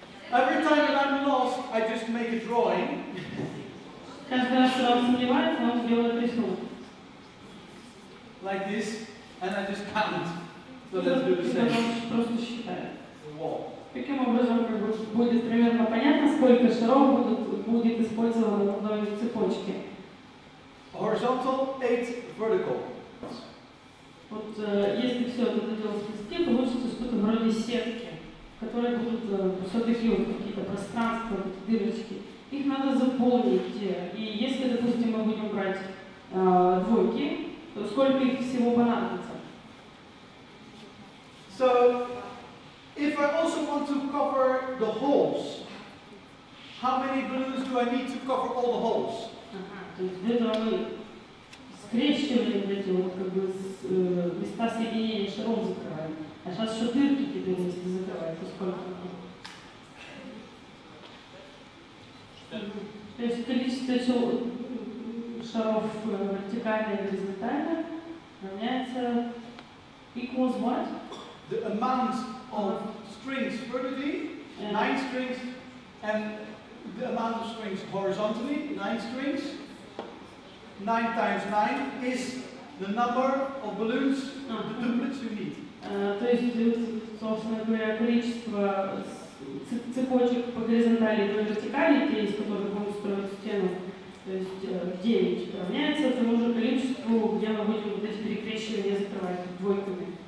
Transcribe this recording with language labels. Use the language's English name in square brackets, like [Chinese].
[English] Every time that I'm lost, I just make a drawing. [Russian] Каждый раз, когда он сомневается, он делает рисунок. [English] Like this, and I just count. So let's do the same. [Russian] Просто считает. [English] Wall. [Russian] Таким образом, как бы будет примерно понятно, сколько шаров будет использовано в одной цепочке. [English] Horizontal, 8 vertical. [Russian] Вот если все это дело сплести, получится что-то вроде сетки. которые будут все-таки вот какие-то пространства, вот дырочки. Их надо заполнить. И если, допустим, мы будем брать двойки, то сколько их всего понадобится? [English] So, if I also want to cover the holes, how many balloons do I need to cover all the holes? [Russian] То есть для этого мы скрещиваем эти вот как бы места соединения шаров закрываем. А сейчас еще дырки теперь если закрывать, то сколько? То есть количество шаров вертикально и горизонтально равняется [English] equals what? The amount of strings vertically, 9 strings, and the amount of strings horizontally, 9 strings. 9 times 9 is the number of balloons, the doublets you need. [Russian] То есть, собственно говоря, количество цепочек по горизонтали и по вертикали, те, из которых будем строить стену, то есть 9, равняется тому же количеству, где мы будем вот эти перекрещивания закрывать двойками.